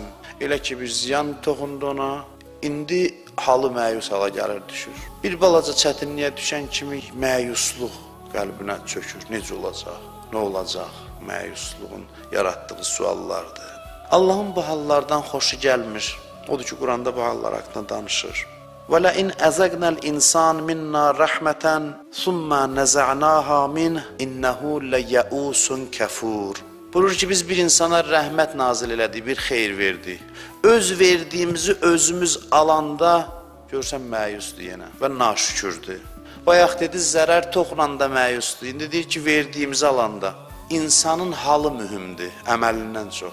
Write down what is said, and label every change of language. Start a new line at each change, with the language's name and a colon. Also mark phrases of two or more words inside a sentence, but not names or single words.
Azerbaijani: Elə ki bir ziyan toxundu ona, indi halı məyus hala gəlir, düşür. Bir balaca çətinliyə düşən kimi məyusluq qəlbinə çökür. Necə olacaq? Nə olacaq? Məyusluğun yaratdığı suallardır. Allahın bu hallardan xoşu gəlmir. Odur ki, Quranda bu hallar haqqında danışır.
Arabic: وَلَئِنْ أَزَقْنَا الْإِنسَانِ مِنَّا رَحْمَةً ثُمَّ نَزَعْنَاهَا مِنْهُ إِنَّهُ لَيَئُوسٌ كَفُورٌ.
Azerbaijani: Buyurur ki, biz bir insana rəhmət nazil elədik, bir xeyir verdik. Öz verdiyimizi özümüz alanda görsən məyusdur yenə və naşükürdür. Bayaq dedi, zərər toxunanda məyusdur. İndi deyir ki, verdiyimizi alanda. İnsanın halı mühümdür, əməlindən çox.